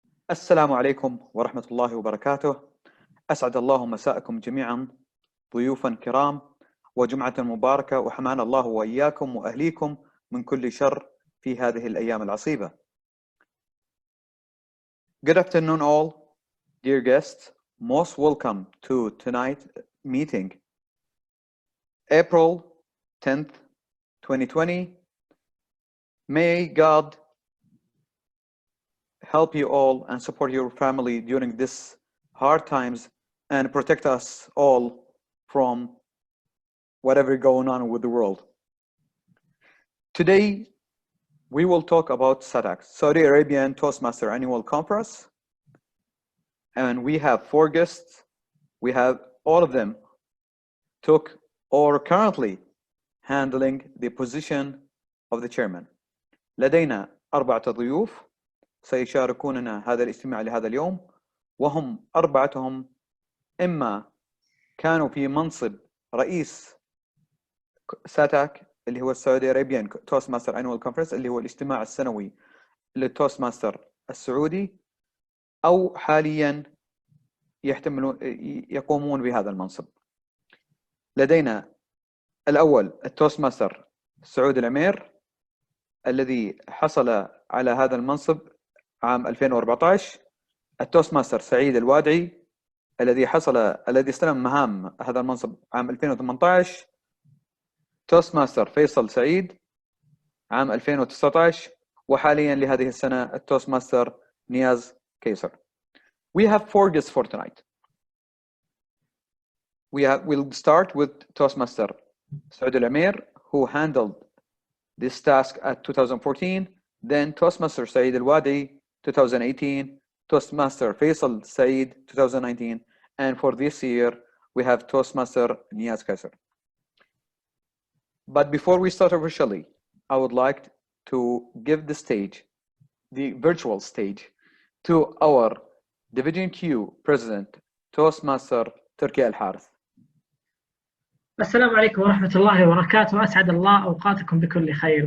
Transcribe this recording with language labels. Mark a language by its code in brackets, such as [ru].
[ar] السلام عليكم ورحمة الله وبركاته. أسعد الله مساءكم جميعا ضيوفا كرام، وجمعة مباركة، وحمانا الله وإياكم وأهليكم من كل شر في هذه الأيام العصيبة. [en] Good afternoon all, dear guests. Most welcome to tonight's meeting. April 10th, 2020. May God help you all and support your family during this hard times and protect us all from whatever going on with the world. Today, we will talk about Satack, Saudi Arabian Toastmaster Annual Conference. And we have 4 guests. We have all of them took or currently handling the position of the chairman. [ar] لدينا 4 ضيوف سيشاركوننا هذا الاجتماع لهذا اليوم، وهم 4 إما كانوا في منصب رئيس ساتاك اللي هو السعودية أرابيان توستماستر أنوال كونفرنس، اللي هو الاجتماع السنوي للتوستماستر السعودي، أو حاليا يقومون بهذا المنصب. لدينا الأول التوستماستر سعود العمير الذي حصل على هذا المنصب عام 2014. التوستماستر سعيد الوادعي الذي استلم مهام هذا المنصب عام 2018. توستماستر فيصل سعيد عام 2019، وحاليا لهذه السنة التوستماستر نياز قيصر. [en] We have 4 guests for tonight. We'll start with Toastmaster Saud al-Amir, who handled this task at 2014, then Toastmaster Said al-Wadi 2018, Toastmaster Faisal Said 2019, and for this year we have Toastmaster Niyaz Qasr. But before we start officially, I would like to give the stage, the virtual stage, to our Division Q President, Toastmaster Turkey Al-Harith. [ar] السلام عليكم ورحمة الله وبركاته. أسعد الله أوقاتكم بكل خير.